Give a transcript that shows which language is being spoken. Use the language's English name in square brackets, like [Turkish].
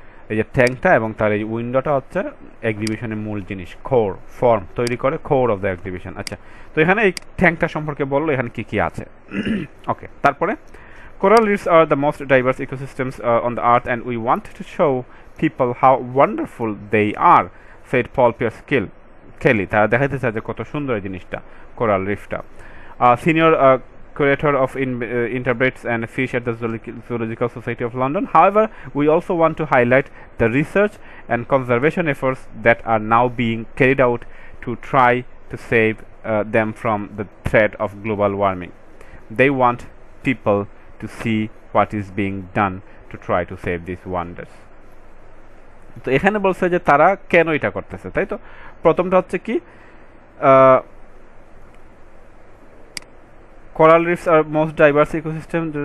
[Bangla] এই যে ট্যাঙ্কটা এবং তার এই উইন্ডোটা হচ্ছে এক্সিবিশনের মূল জিনিস, ফর্ম তৈরি করে, কোর অফ দ্য এক্সিবিশন। আচ্ছা, তো এখানে এই ট্যাঙ্কটা সম্পর্কে বললো, এখানে কি কি আছে। ওকে, তারপরে [English] coral reefs are the most diverse ecosystems on the earth and we want to show people how wonderful they are, said Paul Pierce Kelly. [Bangla] তারা দেখাইতে চায় যে কত সুন্দর এই জিনিসটা, coral রিফটা। [English] Senior curator of invertebrates and fish at the Zoological Society of London. However, we also want to highlight the research and conservation efforts that are now being carried out to try to save them from the threat of global warming. They want people to see what is being done to try to save these wonders. [Bangla] তো এখানে বলছে যে তারা কেন এটা করতেছে, তাই তো। প্রথমটা হচ্ছে কি, [English] coral reefs are most diverse ecosystem.